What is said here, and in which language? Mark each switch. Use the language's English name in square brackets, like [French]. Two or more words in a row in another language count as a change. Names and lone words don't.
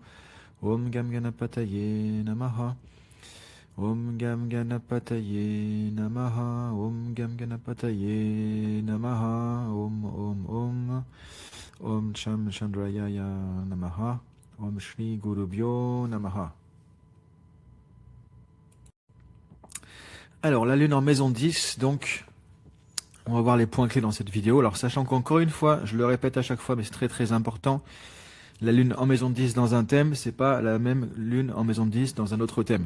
[Sanskrit] ॐ गं गणपतये नमः। ॐ गं गणपतये नमः. ॐ गं गणपतये नमः. Om. ॐ चं चन्द्राय नमः. ॐ श्री गुरुभ्यो नमः. [French] Alors, la lune en maison 10, donc, on va voir les points clés dans cette vidéo. Alors, sachant qu'encore une fois, je le répète à chaque fois, mais c'est très très important, la lune en maison 10 dans un thème, c'est pas la même lune en maison 10 dans un autre thème.